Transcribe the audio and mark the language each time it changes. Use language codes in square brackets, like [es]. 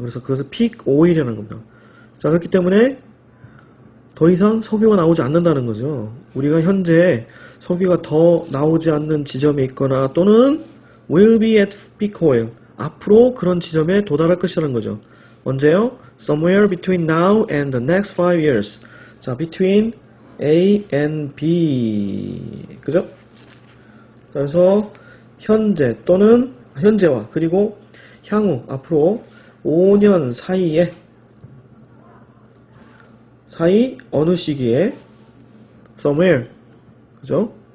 [ko] 그래서 그것을 peak oil이라는 겁니다. 자, 그렇기 때문에 더 이상 석유가 나오지 않는다는 거죠. 우리가 현재 석유가 더 나오지 않는 지점에 있거나 또는 [en] will be at peak oil. [ko] 앞으로 그런 지점에 도달할 것이라는 거죠. 언제요? [en] Somewhere between now and the next 5 years. 자, between A and B. [ko] 그죠? 자, 그래서 현재 또는 현재와 그리고 향후 앞으로 5년 사이 어느 시기에 somewhere 그죠?